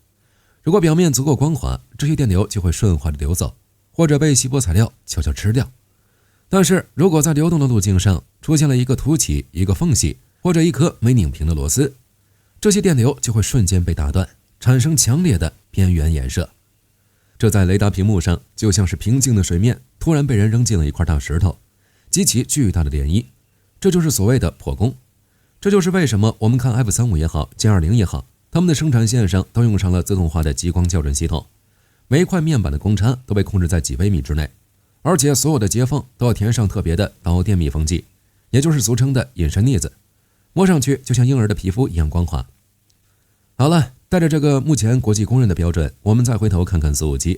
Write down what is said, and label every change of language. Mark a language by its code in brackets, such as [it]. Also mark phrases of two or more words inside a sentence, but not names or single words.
[zh] 如果表面足夠光滑，這些電流就會順滑地流走，或者被锡箔材料悄悄吃掉。但是如果在流动的路徑上出現了一個凸起、一個縫隙，或者一顆沒擰平的螺絲，這些電流就會瞬間被打斷，產生強烈的邊緣衍射。這在雷達屏幕上就像是平靜的水面突然被人扔進了一塊大石頭，激起巨大的漣漪。這就是所謂的破功。這就是為什麼我們看 F35也好，歼20也好，他们的生產線上都用上了自動化的激光校準系統，每一塊面板的公差都被控制在幾微米之內，而且所有的接縫都要填上特別的導電密封劑，也就是俗稱的隱身膩子，摸上去就像嬰兒的皮膚一樣光滑。好了，帶着這個目前國際公認的標準，我們再回頭看看蘇57。